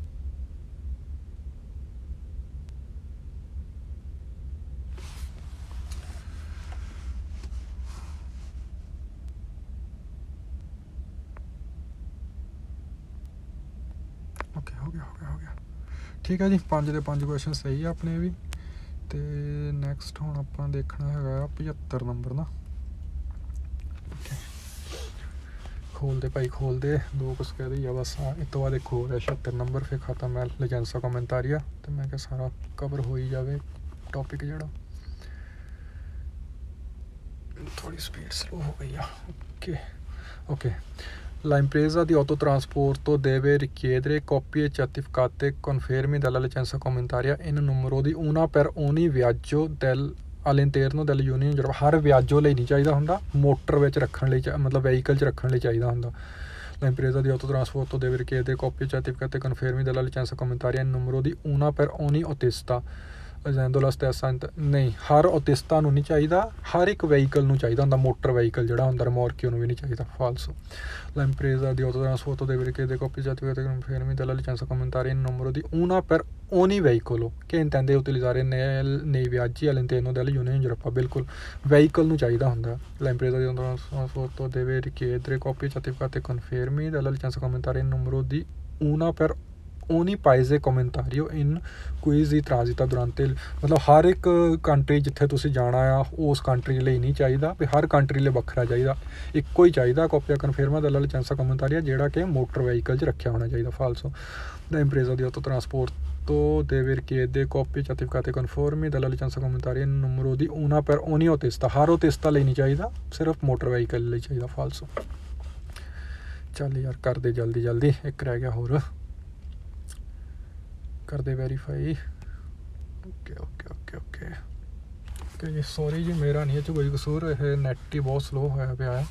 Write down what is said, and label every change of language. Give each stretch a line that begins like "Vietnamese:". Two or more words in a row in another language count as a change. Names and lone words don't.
Punjabi: ਓਕੇ, ਹੋ ਗਿਆ, ਠੀਕ ਹੈ ਜੀ, 5 ਦੇ 5 ਕੁਐਸਚਨ ਸਹੀ ਆ ਆਪਣੇ ਵੀ। ਅਤੇ ਨੈਕਸਟ ਹੁਣ ਆਪਾਂ ਦੇਖਣਾ ਹੈਗਾ 75 ਨੰਬਰ ਨਾ। ਓਕੇ, ਖੋਲਦੇ ਭਾਈ ਖੋਲਦੇ, 2 ਕੁਛ ਕਹਿ ਦੇ ਆ ਬਸ, ਇਸ ਤੋਂ ਬਾਅਦ ਇੱਕ ਹੋਰ ਹੈ 76 ਨੰਬਰ, ਫਿਰ ਖਤਮ ਹੈ
Italian: licenza comunitaria,
Punjabi: ਅਤੇ ਮੈਂ ਕਿਹਾ ਸਾਰਾ ਕਵਰ ਹੋ ਹੀ ਜਾਵੇ ਟੋਪਿਕ ਜਿਹੜਾ। ਥੋੜੀ
English: speed slow
Punjabi: ਹੋ ਗਈ ਆ। ਓਕੇ,
Italian: La impresa di autotrasporto deve richiedere copie certificate confermi della licenza comunitaria in numero di una per ogni viaggio del all'interno dell'Unione Europea
Punjabi: ਹਰ ਵਿਆਜੋ ਲਈ ਨਹੀਂ ਚਾਹੀਦਾ ਹੁੰਦਾ, ਮੋਟਰ ਵਿੱਚ ਰੱਖਣ ਲਈ ਮਤਲਬ ਵਹੀਕਲ 'ਚ ਰੱਖਣ ਲਈ ਚਾਹੀਦਾ ਹੁੰਦਾ।
Italian: La impresa di autotrasporto deve richiedere copie certificate e confermi della licenza comunitaria in numero di una per ogni autista, usando la stessa
Punjabi: ਨਹੀਂ, ਹਰ autista ਨੂੰ ਨਹੀਂ ਚਾਹੀਦਾ, ਹਰ ਇੱਕ ਵਹੀਕਲ ਨੂੰ ਚਾਹੀਦਾ ਹੁੰਦਾ, ਮੋਟਰ ਵਹੀਕਲ ਜਿਹੜਾ ਹੁੰਦਾ ਰਿਮੋਰਕਿਓ ਨੂੰ ਵੀ ਨਹੀਂ ਚਾਹੀਦਾ। ਫਾਲਸੋ।
Italian: La impresa di autotrasporto deve richiedere copie certificate e confermi della licenza comunitaria in numero di una per ogni veicolo che intende utilizzare nei viaggi all'interno dell'Unione Europea।
Punjabi: ਬਿਲਕੁਲ ਵਹੀਕਲ ਨੂੰ ਚਾਹੀਦਾ ਹੁੰਦਾ।
Italian: La impresa di autotrasporto deve richiedere copie certificate e confermi della licenza comunitaria in numero di una per ogni paese comunitario in cui si transita durante
Punjabi: ਮਤਲਬ ਹਰ ਇੱਕ ਕੰਟਰੀ ਜਿੱਥੇ ਤੁਸੀਂ ਜਾਣਾ ਆ ਉਸ ਕੰਟਰੀ ਲਈ ਨਹੀਂ ਚਾਹੀਦਾ ਵੀ ਹਰ ਕੰਟਰੀ ਲਈ ਵੱਖਰਾ ਚਾਹੀਦਾ, ਇੱਕੋ ਹੀ ਚਾਹੀਦਾ
Italian: copia conforme della licenza comunitaria
Punjabi: ਜਿਹੜਾ ਕਿ
English: motor vehicle
Punjabi: 'ਚ ਰੱਖਿਆ ਹੋਣਾ ਚਾਹੀਦਾ। ਫਾਲਸੋ।
Italian: La impresa di autotrasporto deve richiedere copie certificate conformi della licenza comunitaria in numero di una per ogni autista।
Punjabi: ਹਰ autista ਲਈ ਨਹੀਂ ਚਾਹੀਦਾ, ਸਿਰਫ
English: motor vehicle
Punjabi: ਲਈ ਚਾਹੀਦਾ। ਫਾਲਸੋ। ਚੱਲ ਯਾਰ ਕਰਦੇ ਜਲਦੀ ਜਲਦੀ, ਇੱਕ ਰਹਿ ਗਿਆ ਹੋਰ ਕਰਦੇ ਵੈਰੀਫਾਈ। ਓਕੇ ਓਕੇ ਓਕੇ ਓਕੇ ਓਕੇ ਜੀ, ਸੌਰੀ ਜੀ ਮੇਰਾ ਨਹੀਂ ਇਹ 'ਚ ਕੋਈ ਕਸੂਰ, ਇਹ ਨੈਟ ਹੀ ਬਹੁਤ ਸਲੋ ਹੋਇਆ ਪਿਆ ਹੈ।